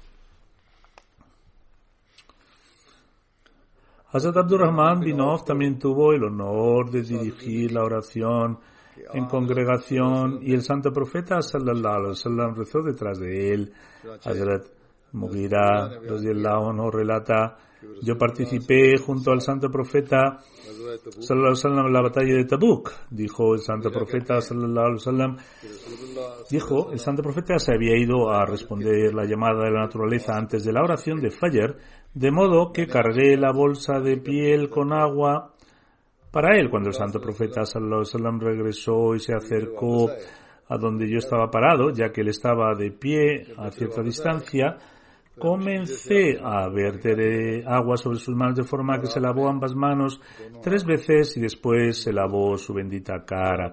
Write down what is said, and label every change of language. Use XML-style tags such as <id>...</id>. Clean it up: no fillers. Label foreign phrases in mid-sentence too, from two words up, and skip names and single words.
<es>Hazrat Abdurrahman bin Auf también tuvo el honor de dirigir la oración en congregación y el santo profeta</es> <ar>صلى الله عليه وسلم</ar> <es>rezó detrás de él. Hazrat Mughira</es> <ar>رضي الله عنه</ar> <es>relata: yo participé junto al santo profeta</es> <ar>صلى الله عليه وسلم</ar> <es>en la batalla de Tabuk. Dijo el santo profeta</es> <ar>صلى الله عليه وسلم,</ar> <es>el santo profeta se había ido a responder la llamada de la naturaleza antes de la oración de Fajr, de modo que cargué la bolsa de piel con agua para él. Cuando el santo profeta</es> <ar>صلى الله عليه وسلم</ar> <es>regresó y se acercó a donde yo estaba parado, ya que él estaba de pie a cierta distancia, comencé a verter agua sobre sus manos de forma que se lavó ambas manos 3 veces y después se lavó su bendita cara.</es>